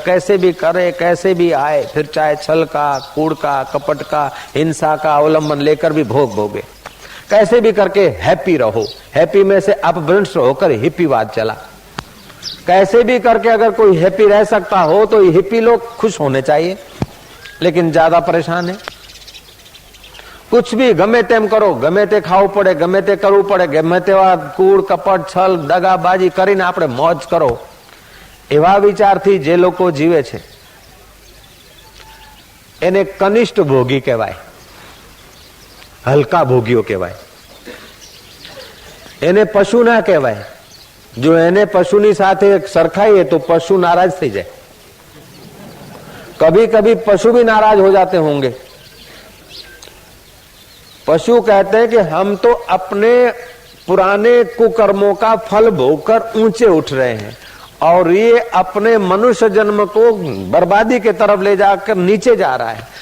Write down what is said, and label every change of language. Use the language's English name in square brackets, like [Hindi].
[Hindi] कैसे भी करे, कैसे भी आए, फिर चाहे छल का, कूड़ का, कपट का, हिंसा का अवलंबन लेकर भी भोग भोगे। कैसे भी करके हैप्पी रहो। हैप्पी में से अपभ्रंश होकर हिप्पीवाद चला। कैसे भी करके अगर कोई हैप्पी रह सकता हो तो हिप्पी लोग खुश होने चाहिए, लेकिन ज्यादा परेशान है। [Gujarati] कुछ भी गमे तेम करो, गमे ते खाવું પડે, गमे ते કરવું પડે, गमे તેવા કૂડ, કપટ, છલ, દગાબાજી કરીને આપણે મોજ કરો, એવા વિચારથી જે લોકો જીવે છે એને કનિષ્ઠ ભોગી કહેવાય, હલકા ભોગીઓ કહેવાય। એને પશુ ના કહેવાય। જો એને પશુની સાથે સરખાઈએ તો પશુ नाराज થઈ જાય। [Hindi] कभी कभी पशु भी नाराज हो जाते होंगे। पशु कहते हैं कि हम तो अपने पुराने कुकर्मों का फल भोगकर ऊंचे उठ रहे हैं, और ये अपने मनुष्य जन्म को बर्बादी के तरफ ले जाकर नीचे जा रहा है।